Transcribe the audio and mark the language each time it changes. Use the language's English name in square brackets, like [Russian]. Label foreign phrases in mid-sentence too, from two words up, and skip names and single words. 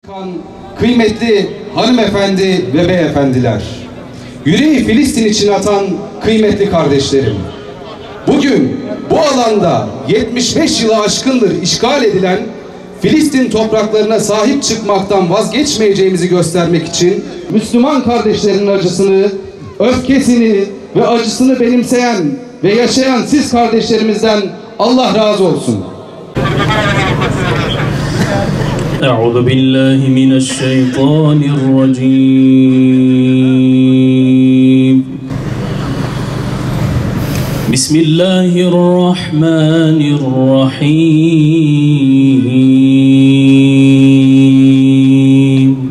[Turkish] Kıymetli hanımefendi ve beyefendiler, yüreği Filistin için atan kıymetli kardeşlerim, bugün bu alanda 75 yılı aşkındır işgal edilen Filistin topraklarına sahip çıkmaktan vazgeçmeyeceğimizi göstermek için Müslüman kardeşlerin acısını, öfkesini ve acısını benimseyen ve yaşayan siz kardeşlerimizden Allah razı olsun. [Arabic] أعوذ بالله من الشيطان الرجيم بسم الله الرحمن الرحيم